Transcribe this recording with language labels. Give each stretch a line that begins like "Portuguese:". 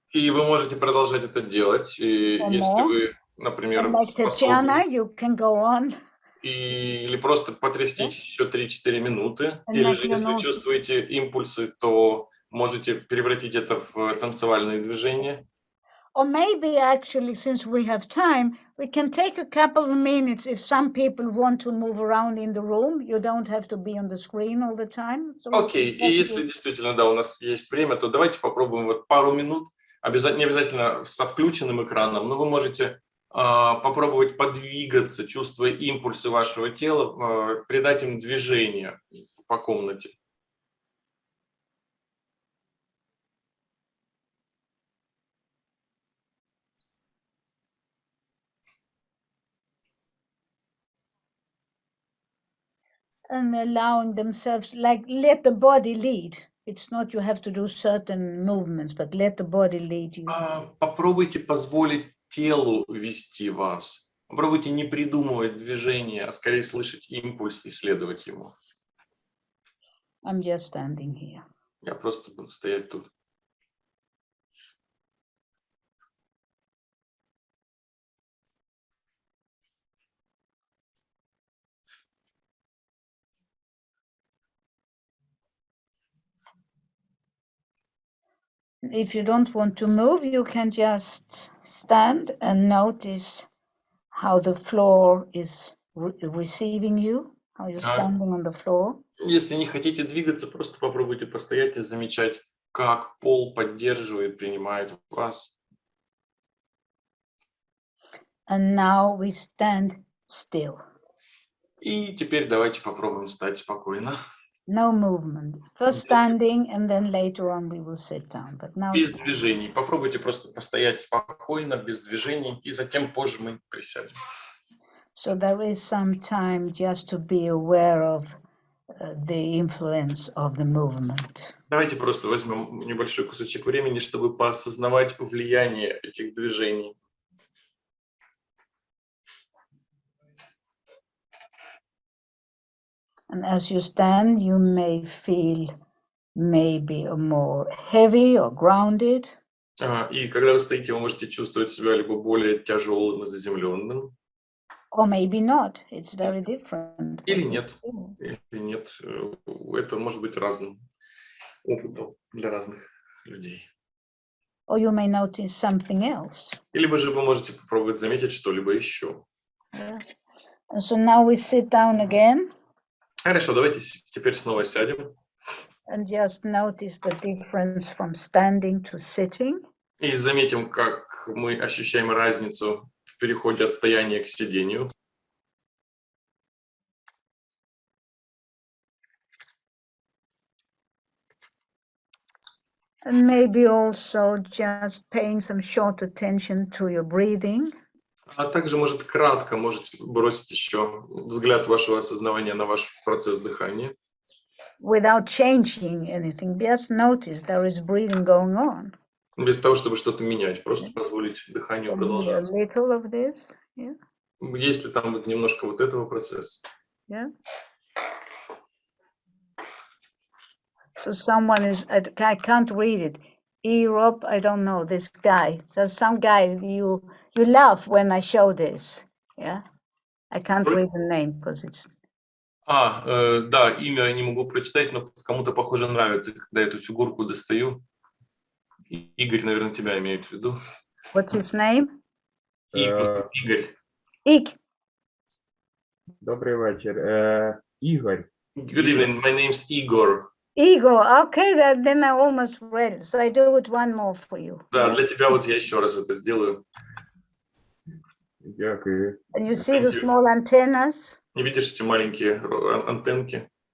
Russian: И вы можете продолжать это делать, и если вы, например,
English: like Tatjana, you can go on.
Russian: Или просто потрястись еще 3-4 минуты.
English: And
Russian: или
English: like
Russian: же, если чувствуете импульсы, то можете превратить это в танцевальные движения.
English: Or maybe actually, since we have time, we can take a couple of minutes if some people want to move around in the room. You don't have to be on the screen all the time.
Russian: Окей, и если действительно, да, у нас есть время, то давайте попробуем вот пару минут, не обязательно со включенным экраном, но вы можете попробовать подвигаться, чувствуя импульсы вашего тела, придать им движение по комнате.
English: And allowing themselves, like, let the body lead. It's not you have to do certain movements, but let the body lead you.
Russian: Попробуйте позволить телу вести вас. Попробуйте не придумывать движения, а скорее слышать импульс и следовать ему.
English: I'm just standing here.
Russian: Я просто буду стоять тут.
English: If you don't want to move, you can just stand and notice how the floor is receiving you, how you're standing on the floor.
Russian: Если не хотите двигаться, просто попробуйте постоять и замечать, как пол поддерживает, принимает вас.
English: And now we stand still.
Russian: И теперь давайте попробуем встать спокойно.
English: No movement. First standing, and then later on we will sit down. But now
Russian: без движений. Попробуйте просто постоять спокойно, без движений, и затем позже мы присядем.
English: So there is some time just to be aware of the influence of the movement.
Russian: Давайте просто возьмем небольшой кусочек времени, чтобы поосознавать влияние этих движений.
English: And as you stand, you may feel maybe more heavy or grounded.
Russian: И когда вы стоите, вы можете чувствовать себя либо более тяжелым и заземленным.
English: Or maybe not. It's very different.
Russian: Или нет. Или нет. Это может быть разным опытом для разных людей.
English: Or you may notice something else.
Russian: Или же вы можете попробовать заметить что-либо еще.
English: Yes. And so now we sit down again.
Russian: Хорошо, давайте теперь снова сядем.
English: And just notice the difference from standing to sitting.
Russian: И заметим, как мы ощущаем разницу в переходе от стояния к сидению.
English: And maybe also just paying some short attention to your breathing.
Russian: А также, может, кратко можете бросить еще взгляд вашего осознавания на ваш процесс дыхания.
English: without changing anything. Just notice there is breathing going on.
Russian: Без того, чтобы что-то менять, просто позволить дыханию
English: A
Russian: продолжаться.
English: little of this, yeah,
Russian: Если там вот немножко вот этого процесса.
English: yeah. So someone is, I can't read it. Europe, I don't know, this guy. There's some guy you laugh when I show this, yeah? I can't read the name because it's...
Russian: Да, имя я не могу прочитать, но кому-то, похоже, нравится, когда эту фигурку достаю. Игорь, наверное, тебя имеет в виду.
English: What's his name?
Russian: Игорь. Ig.
Ukrainian: Добрий вечір. Ігор.
English: Good evening, my name's Igor. Igor, okay, then I almost read it. So I do it one more for you.
Russian: Да, для тебя вот я еще раз это сделаю.
Ukrainian: Дякую.
English: And you see the small antennas?
Russian: Не видишь эти маленькие антенки?